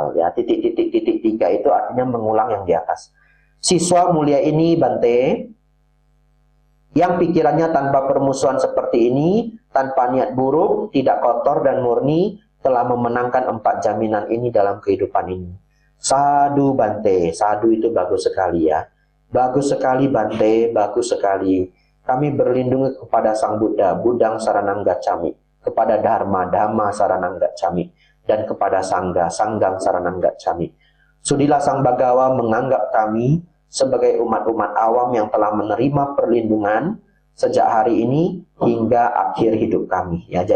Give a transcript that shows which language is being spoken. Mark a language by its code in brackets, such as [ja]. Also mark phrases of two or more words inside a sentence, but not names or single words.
[id] Ya, titik-titik tiga itu artinya mengulang yang di atas. Siswa mulia ini, Bante, yang pikirannya tanpa permusuhan seperti ini, tanpa niat buruk, tidak kotor dan murni, telah memenangkan 4 jaminan ini dalam kehidupan ini. Sadu, Bante. Sadu itu bagus sekali ya. Bagus sekali, Bante. Bagus sekali. Kami berlindung kepada Sang Buddha, [pi] Budang Saranang Gacchami, [id] kepada Dharma, [pi] Dhamma Saranang Gacchami, [id] dan kepada Sangga, [pi] Sanggang Saranang Gacchami. [id] Sudilah Sang Bagawa menganggap kami sebagai umat-umat awam yang telah menerima perlindungan sejak hari ini hingga akhir hidup kami.